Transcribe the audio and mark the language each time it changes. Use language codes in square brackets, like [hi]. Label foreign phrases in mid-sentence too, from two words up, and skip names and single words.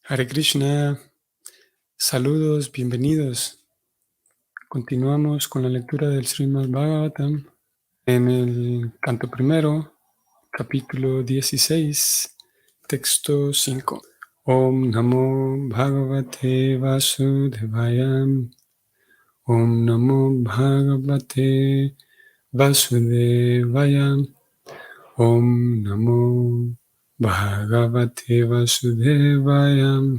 [es] Hare Krishna, saludos, bienvenidos. Continuamos con la lectura del Srimad Bhagavatam en el canto primero, capítulo 16, texto 5. [sa] Om Namo Bhagavate Vasudevaya. Om Namo Bhagavate Vasudevaya. Om Namo Bhagavate Vasudevaya.